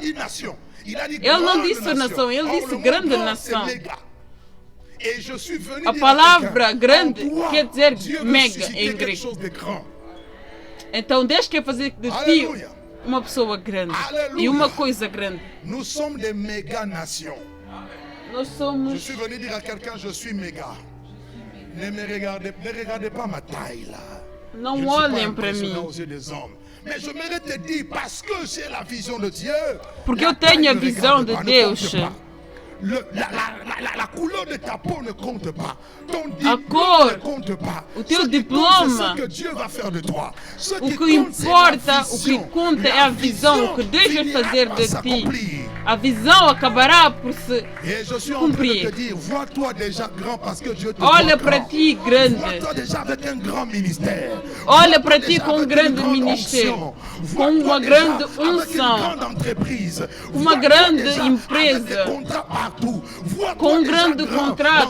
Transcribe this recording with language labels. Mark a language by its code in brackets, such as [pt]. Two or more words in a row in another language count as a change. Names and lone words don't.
[pt] Ele não disse nação, ele disse grande nação. A palavra grande quer dizer mega em grego. Então Deus quer fazer de ti uma pessoa grande e uma coisa grande. Nós somos [fr] des méga nations. [pt] Nós somos... [fr] Je suis venu dire à quelqu'un, je suis méga. Ne regardez pas ma taille là. [pt] Não olhem para mim. [fr] Mais je mérite de dire parce que j'ai la vision de Dieu. [pt] Porque eu tenho a visão de Deus. [fr] La couleur de ta peau ne compte pas. Ton diplôme ne compte pas. [pt] O teu diploma. [fr] Ce que Dieu va faire de toi. [pt] O que importa, o que conta é a visão, o que Deus vai fazer de ti. A visão acabará por se cumprir. Olha para ti grande. Olha para ti com um grande ministério, com uma grande unção, uma grande empresa, com um grande contrato.